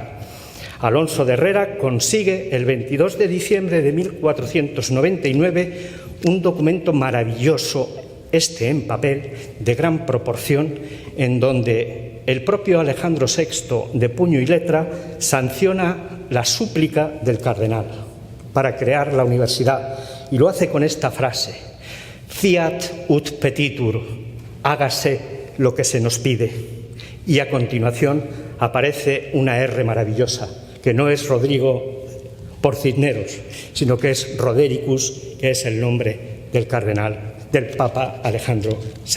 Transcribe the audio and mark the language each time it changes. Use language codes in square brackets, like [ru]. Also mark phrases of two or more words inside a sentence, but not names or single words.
[es] Alonso de Herrera consigue el 22 de diciembre de 1499 un documento maravilloso, este en papel, de gran proporción, en donde el propio Alejandro VI, de puño y letra, sanciona la súplica del cardenal para crear la universidad, y lo hace con esta frase: [la] fiat ut petitur, [es] hágase lo que se nos pide. Y a continuación aparece una R maravillosa, que no es Rodrigo por Cisneros, sino que es Rodericus, que es el nombre del cardenal, del Papa Alejandro VI.